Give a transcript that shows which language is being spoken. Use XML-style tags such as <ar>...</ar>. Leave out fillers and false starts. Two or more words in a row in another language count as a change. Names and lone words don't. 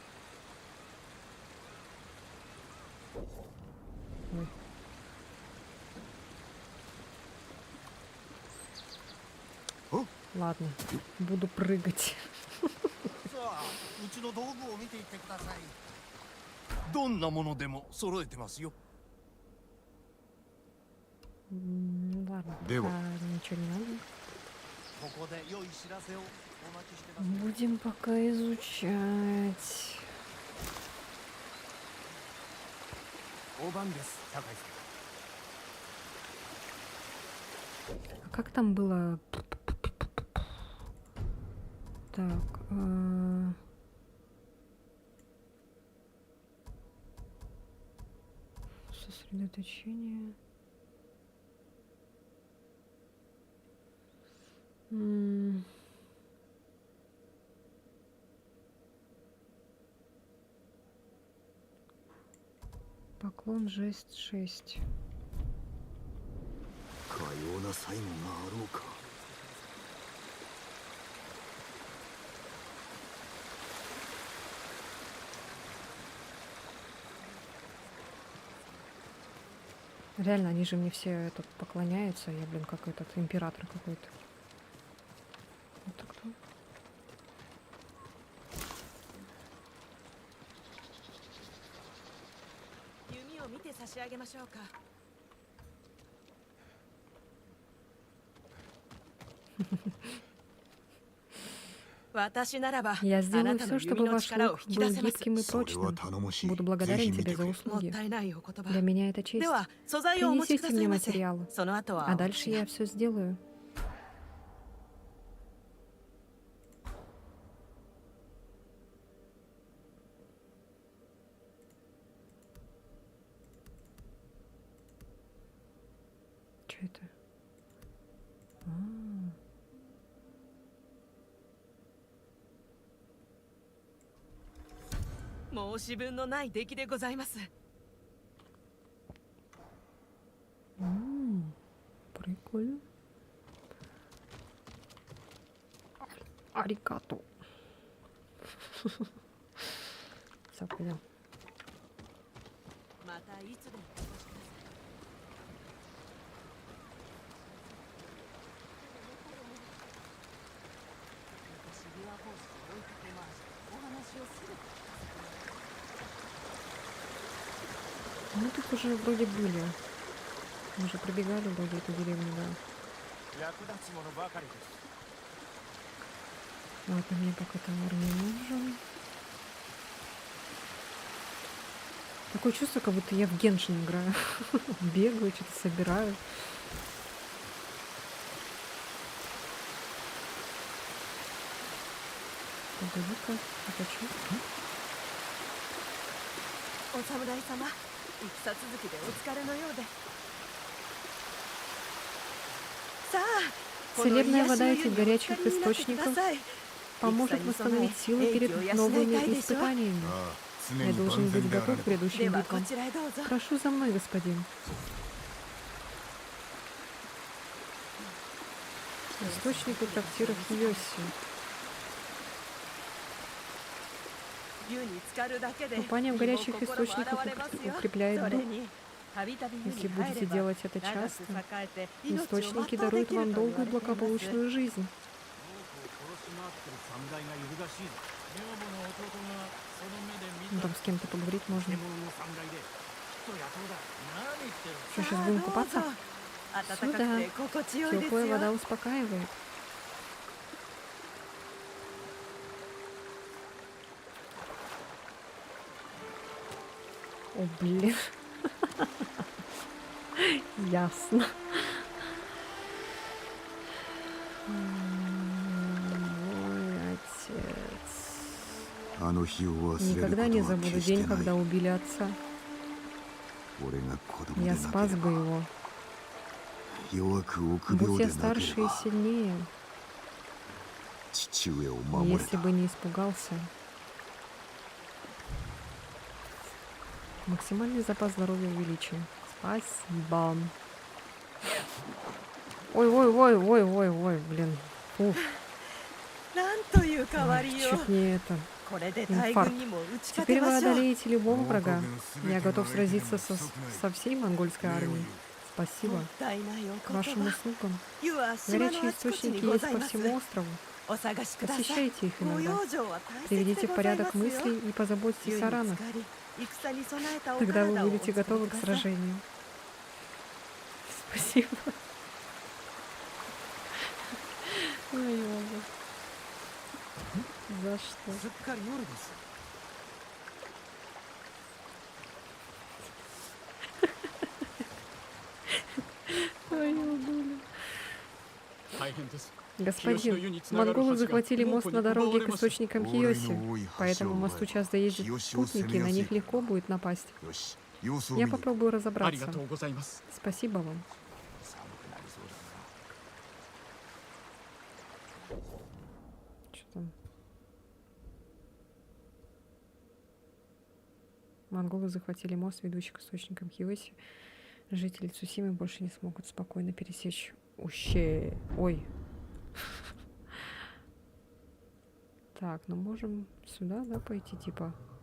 <ru>Ой. Ладно, буду прыгать.</ru> <ja>さあうちの道具を見ていってくださいどんなものでも揃えてますよ。</ja> <ru>Ладно, Дева. пока ничего не надо.</ru> <ja>ここで良い知らせをお待ちしてます。</ja> <ru>Будем пока изучать.</ru> <ja>大番です、酒井さん。</ja> <ru>А как там было? Так. Сосредоточение. Поклон, жесть, 6.</ru> <ja>かような才能があろうか。</ja> <ru>Реально, они же мне все это поклоняются. Я, блин, как этот император какой-то. Это кто?</ru> <ja>弓を見て差し上げましょうか。私ならば、</ja> <ru>Я</ru> <ja>あ</ja> <ru>сделаю</ru> <ja>なたの</ja> <ru>все,</ru> <ja>弓</ja> <ru>чтобы</ru> <ja>の</ja> <ru>ваш</ru> <ja>力を</ja> <ru>лук</ru> <ja>引き</ja> <ru>был</ru> <ja>出せます。</ja> <ru>гибким и</ru> <ja>それは</ja> <ru>прочным.</ru> <ja>頼もしい。</ja> <ru>Буду</ru> <ja>ぜ</ja> <ru>благодарен</ru> <ja>ひ見て</ja> <ru>тебе</ru> <ja>く</ja> <ru>за</ru> <ja>れ。もっ</ja> <ru>услуги.</ru> <ja>たいないお言葉。</ja> <ru>Для меня это честь.</ru> <ja>では、素材をお持ちく</ja> <ru>Принесите</ru> <ja>ださ</ja> <ru>мне</ru> <ja>いませ。</ja> <ru>материалы.</ru> <ja>その後は</ja> <ru>А дальше я все сделаю. Что это? А.</ru> <ja>申し分のない出来でございます。</ja> <ru>Прикольно. Арикато. Все, пойдем.</ru> <ja>またいつでもお越しください。私ビワコースを追いかけ回し、お話をする。</ja> <ru>Мы тут уже вроде были. Мы же пробегали вроде эту деревню, да.</ru> <ja>役立つものばかりです。</ja> <ru>Ладно, мне пока товар не нужен. Такое чувство, как будто я в Геншин играю. Бегаю, что-то собираю. Погоди-ка, это что?</ru> <ja>お侍様、戦続きでお疲れのようで。さあ、</ja> <ru>Целебная вода этих горячих источников поможет восстановить силы перед новыми испытаниями.</ru> <ja>ああ、常</ja> <ru>Я</ru> <ja>に</ja> <ru>должен</ru> <ja>万全</ja> <ru>быть</ru> <ja>であら</ja> <ru>готов</ru> <ja>ね</ja> <ru>к</ru> <ja>ば。</ja> <ru>грядущим</ru> <ja>ではこ</ja> <ru>битвам.</ru> <ja>ちらへどうぞ。</ja> <ru>Прошу за мной, господин. Источник у трактира в Йоси.</ru> <ja>湯に浸かるだけで</ja> <ru>Купание в горячих</ru> <ja>身も心も</ja> <ru>источниках</ru> <ja>洗われますよ。</ja> <ru>укрепляет</ru> <ja>それ</ja> <ru>дух.</ru> <ja>にたびたび湯に</ja> <ru>Если</ru> <ja>入れ</ja> <ru>будете</ru> <ja>ば</ja> <ru>делать это</ru> <ja>長く</ja> <ru>часто,</ru> <ja>栄えて命を</ja> <ru>источники</ru> <ja>全うで</ja> <ru>даруют</ru> <ja>きる</ja> <ru>вам</ru> <ja>と言わ</ja> <ru>долгую</ru> <ja>れています</ja> <ru>благополучную жизнь. Ну, там с кем-то поговорить можно. Что, сейчас будем купаться?</ru> <ja>暖かくて心地よいです</ja> <ru>Теплая</ru> <ja>よ。</ja> <ru>вода успокаивает. О, блин. Ясно. Мой отец.</ru> <ja>あの日を忘れること</ja> <ru>Никогда не</ru> <ja>は</ja> <ru>забуду</ru> <ja>決して</ja> <ru>день,</ru> <ja>ない</ja> <ru>когда。убили отца.</ru> <ja>俺が子供で</ja> <ru>Я</ru> <ja>な</ja> <ru>спас</ru> <ja>けれ</ja> <ru>бы</ru> <ja>ば、</ja> <ru>его.</ru> <ja>弱く臆</ja> <ru>Будь</ru> <ja>病</ja> <ru>я</ru> <ja>でなけ</ja> <ru>старше</ru> <ja>れ</ja> <ru>и</ru> <ja>ば、</ja> <ru>сильнее,</ru> <ja>父上を守れ</ja> <ru>если</ru> <ja>た。</ja> <ru>бы не испугался. Максимальный запас здоровья увеличен. Спасибо. Ой, блин. Фух,</ru> <ja>なんという変わりよ。</ja> <ru>чуть не это.</ru> <ja>これで大</ja> <ru>Инфаркт.</ru> <ja>軍にも打ち勝</ja> <ru>Теперь</ru> <ja>て</ja> <ru>вы</ru> <ja>ましょう。</ja> <ru>одолеете любого врага. Я готов сразиться со всей монгольской армией. Спасибо.</ru> <ja>もったいないお</ja> <ru>К</ru> <ja>言</ja> <ru>вашим</ru> <ja>葉</ja> <ru>услугам.</ru> <ja>湯は島の</ja> <ru>Горячие</ru> <ja>あちこちに</ja> <ru>источники</ru> <ja>ご</ja> <ru>есть</ru> <ja>ざい</ja> <ru>по</ru> <ja>ます</ja> <ru>всему острову.</ru> <ja>お探しください</ja> <ru>Посещайте их</ru> <ja>ご</ja> <ru>иногда.</ru> <ja>養生は大切</ja> <ru>Приведите</ru> <ja>で</ja> <ru>в</ru> <ja>ござい</ja> <ru>порядок</ru> <ja>ますよ</ja> <ru>мысли и позаботьтесь</ru> <ja>湯</ja> <ru>о</ru> <ja>に</ja> <ru>ранах.</ru> <ja>浸かり戦に備えたお</ja> <ru>Тогда вы</ru> <ja>体をお</ja> <ru>будете</ru> <ja>作り</ja> <ru>готовы</ru> <ja>く</ja> <ru>к</ru> <ja>ださい</ja> <ru>сражению. Спасибо. Ой, Боже. За что?</ru> <ja>すっかり夜です</ja> <ru>Ой, Боже.</ru> <ja>大変です。</ja> <ru>Господин, монголы захватили мост на дороге к источникам Хиоси,</ru> <ja>多い</ja> <ru>поэтому</ru> <ja>橋を</ja> <ru>мосту часто ездят</ru> <ja>日吉を攻</ja> <ru>путники,</ru> <ja>めや</ja> <ru>на</ru> <ja>すい</ja> <ru>них легко будет напасть.</ru> <ja>よし様子を見</ja> <ru>Я</ru> <ja>に</ja> <ru>попробую</ru> <ja>あり</ja> <ru>разобраться.</ru> <ja>がとうございます。</ja> <ru>Спасибо вам.</ru> <ja>寒くなりそうだな</ja> <ru>Что там? Монголы захватили мост, ведущий к источникам Хиоси. Жители Цусимы больше не смогут спокойно пересечь ущелье. Ой. Так, ну можем сюда, да, пойти, типа.</ru>